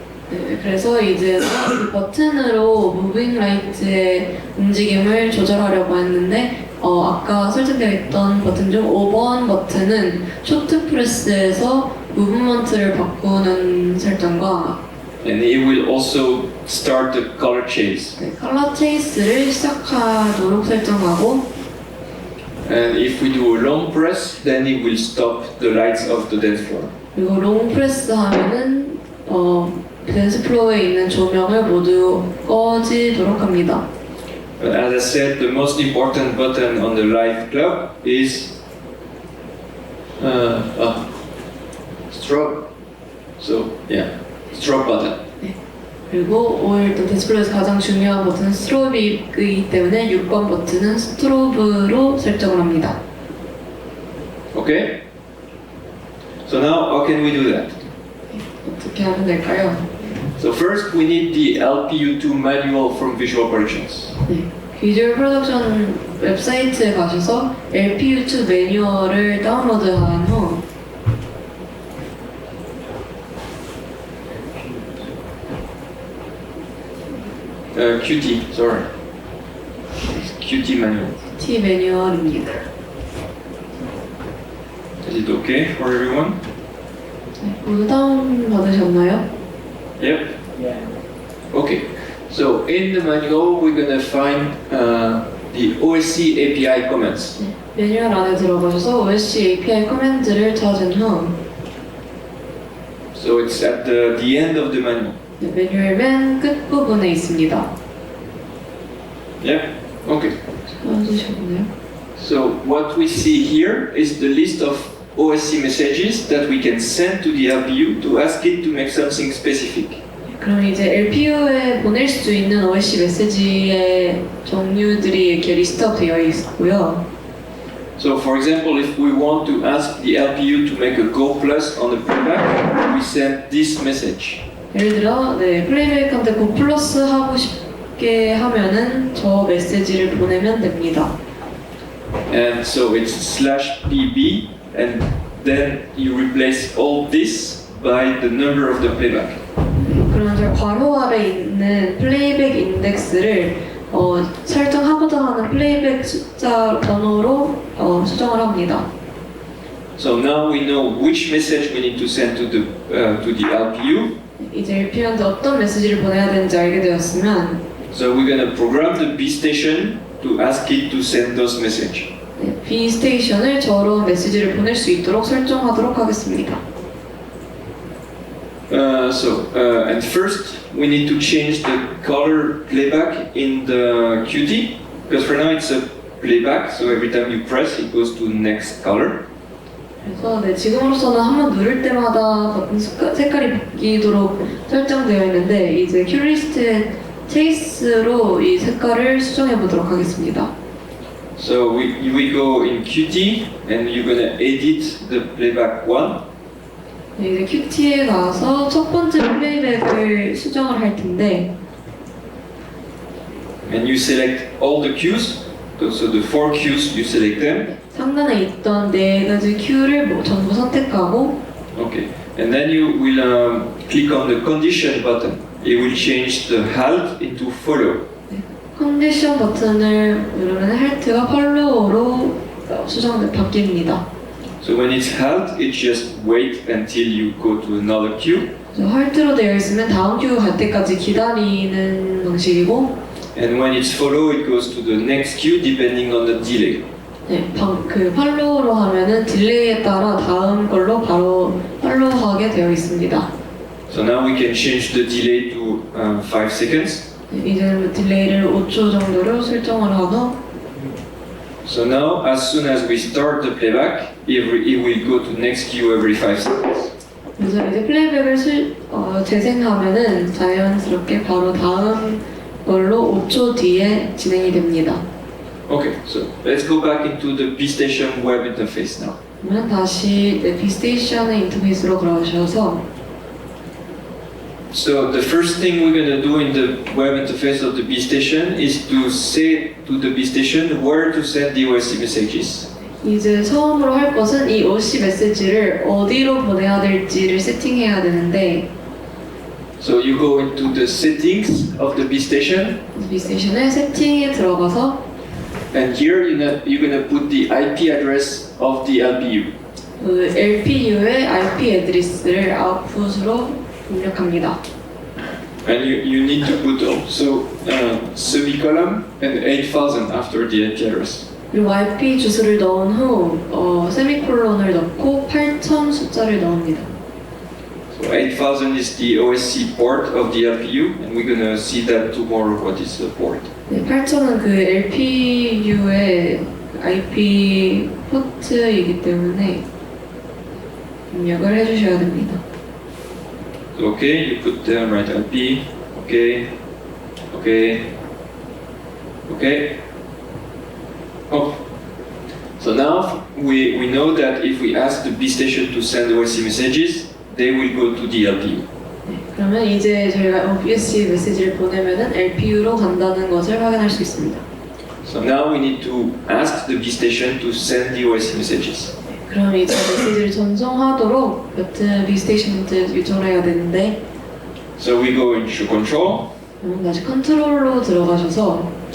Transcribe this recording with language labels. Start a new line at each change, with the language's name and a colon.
Korean: 네, 그래서 이제 이 버튼으로 무빙 라이트의 움직임을 조절하려고 했는데 아까 설정되어 있던 버튼 중 5번 버튼은 쇼트 프레스에서 무브먼트를 바꾸는 설정과
English: And it will also start the color chase.
Korean: 네, 컬러 체이스를 시작하도록 설정하고
English: And if we do a long press, then it will stop the lights of the dance floor.
Korean: 그리고 롱 프레스 하면은 댄스 플로어에 있는 조명을 모두 꺼지도록 합니다.
English: But as I said, the most important button on the live club is strobe. So yeah, strobe button.
Korean: 그리고 오늘 또 댄스 플로어에서 가장 중요한 버튼은 스트로브이기 때문에 6번 버튼은 스트로브로 설정을 합니다.
English: Okay? So now how can we do that?
Korean: 어떻게 하면 될까요?
English: So first we need the LPU2 manual from Visual Productions.
Korean: 네, 비주얼 프로덕션 웹사이트에 가셔서 LPU2 매뉴얼을 다운로드한 후
English: QT, sorry. QT manual.
Korean: T 매뉴얼입니다.
English: Is it okay for everyone?
Korean: 네, 모두 다운 받으셨나요?
English: Yep. Yeah. Okay. So in the manual we're gonna find the OSC API comments. 네, 매뉴얼 안에 들어가셔서 OSC API 커맨드를 찾은 후 So it's at the end of the manual. 네, 매뉴얼 맨 끝부분에 있습니다. Yeah. Okay.
Korean: 찾으셨나요?
English: So what we see here is the list of OSC messages that we can send to the LPU to ask it to make something specific.
Korean: 그럼 이제 LPU에 보낼 수 있는 OSC 메시지의 종류들이 이렇게 리스트업되어 있고요.
English: So for example, if we want to ask the LPU to make a Go Plus on the playback, we send this message.
Korean: 예를 들어 플레이백한테 고 플러스 하고 싶게 하면은 저 메시지를 보내면 됩니다.
English: And so it's /pb, and then you replace all this by the number of the playback.
Korean: 그럼 저 괄호 아래 있는 플레이백 인덱스를 설정하고자 하는 플레이백 숫자 번호로 수정을 합니다.
English: So now we know which message we need to send to the LPU.
Korean: 이제 LPU한테 어떤 메시지를 보내야 되는지 알게 되었으면
English: So we're gonna program the B station to ask it to send those messages.
Korean: B 스테이션을 저런 메시지를 보낼 수 있도록 설정하도록 하겠습니다.
English: And first we need to change the color playback in the QT, because for now it's a playback, so every time you press it goes to next color.
Korean: 그래서 지금으로서는 한번 누를 때마다 버튼 색깔이 바뀌도록 설정되어 있는데 이제 큐리스트의 체이스로 이 색깔을 수정해 보도록 하겠습니다.
English: So we go in QT and you're gonna edit the playback one.
Korean: 이제 QT에 가서 첫 번째 플레이백을 수정을 할 텐데
English: and you select all the queues. So the 4 queues, you select them.
Korean: 상단에 있던 4가지 큐를 전부 선택하고
English: Okay, and then you will click on the condition button. It will change the halt into follow.
Korean: 컨디션 버튼을 누르면 halt가 follow로 바뀝니다.
English: So when it's halt, it just wait until you go to another queue.
Korean: halt로 되어 있으면 다음 큐가 갈 때까지 기다리는 방식이고
English: And when it's follow, it goes to the next queue depending on the delay.
Korean: 네, 그 팔로우로 하면은 딜레이에 따라 다음 걸로 바로 팔로우하게 되어 있습니다.
English: So now we can change the delay to 5 seconds.
Korean: 네, 이제 딜레이를 5초 정도로 설정을 하고
English: So now, as soon as we start the playback, it will go to next queue every 5 seconds.
Korean: 그래서 이제 플레이백을 재생하면은 자연스럽게 바로 다음 걸로 5초 뒤에 진행이 됩니다.
English: Okay, so let's go back into the B-Station web interface now.
Korean: 그러면 다시 B-Station의 인터페이스로 들어가셔서
English: So the first thing we're going to do in the web interface of the B-Station is to say to the B-Station where to send the OSC messages.
Korean: 이제 처음으로 할 것은 이 OSC 메시지를 어디로 보내야 될지를 세팅해야 되는데
English: So you go into the settings of the B-Station.
Korean: B-Station의 세팅에 들어가서
English: And here you're going to put the IP address of the LPU.
Korean: 그 LPU의 IP 애드레스를 아웃풋으로 입력합니다.
English: And you need to put also semicolon and 8000 after the IP address.
Korean: 그리고 IP 주소를 넣은 후 세미콜론을 넣고 8000 숫자를 넣습니다.
English: So 8000 is the OSC port of the LPU, and we're going to see that tomorrow what is the port.
Korean: 네, 8000은 그 LPU의 IP 포트이기 때문에 입력을 해주셔야 됩니다.
English: So, okay, you put the right IP, okay, Oh. So now we know that if we ask the B-Station to send OSC messages, they will go to the LPU.
Korean: 네, 그러면 이제 저희가 OSC 메시지를 보내면은 LPU로 간다는 것을 확인할 수 있습니다.
English: So now we need to ask the B-Station to send the OSC messages.
Korean: 그럼 이제 메시지를 전송하도록 B-Station한테 요청을 해야 되는데
English: So we go into control.
Korean: 그럼 다시 컨트롤로 들어가셔서